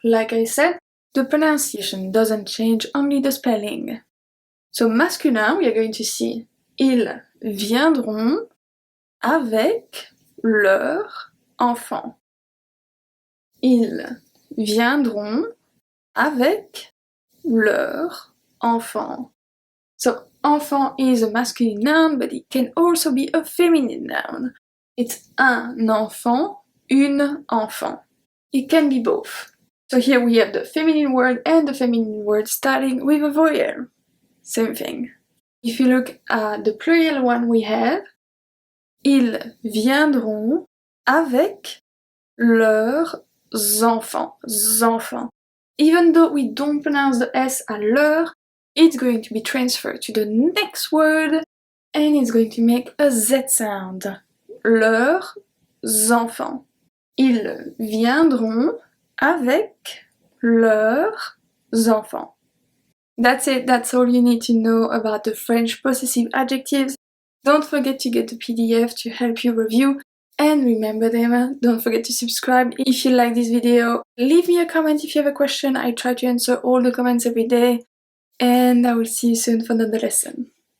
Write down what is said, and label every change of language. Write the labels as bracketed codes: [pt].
[en] Like I said, the pronunciation doesn't change, only the spelling. So masculin, we are going to see [fr] ils viendront avec leurs enfants. Ils viendront avec leurs enfants. [en] So enfant is a masculine noun, but it can also be a feminine noun. [fr] It's un enfant, une enfant. [en] It can be both. So here we have the feminine word and the feminine word starting with a vowel. Same thing. If you look at the plural one we have, [fr] ils viendront avec leurs enfants. Enfants. [en] Even though we don't pronounce the S at leur, it's going to be transferred to the next word and it's going to make a Z sound. [fr] Leurs enfants. Ils viendront avec leurs enfants. [en] That's it, that's all you need to know about the French possessive adjectives. Don't forget to get the PDF to help you review and remember them. Don't forget to subscribe if you like this video. Leave me a comment if you have a question. I try to answer all the comments every day. And I will see you soon for another lesson.